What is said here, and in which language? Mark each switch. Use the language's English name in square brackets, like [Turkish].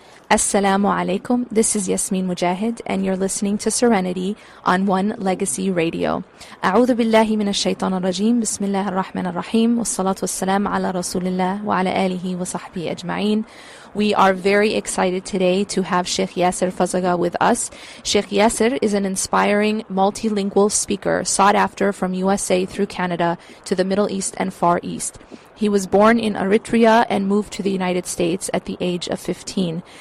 [English] Assalamu alaikum, this is Yasmin Mogahed, and you're listening to Serenity on One Legacy Radio. [Arabic] أعوذ بالله من الشيطان الرجيم بسم الله الرحمن الرحيم والصلاة والسلام على رسول الله وعلى آله وصحبه أجمعين. [English] We are very excited today to have Sheikh Yassir Fazaga with us. Sheikh Yassir is an inspiring multilingual speaker sought after from USA through Canada to the Middle East and Far East. He was born in Eritrea and moved to the United States at the age of 15.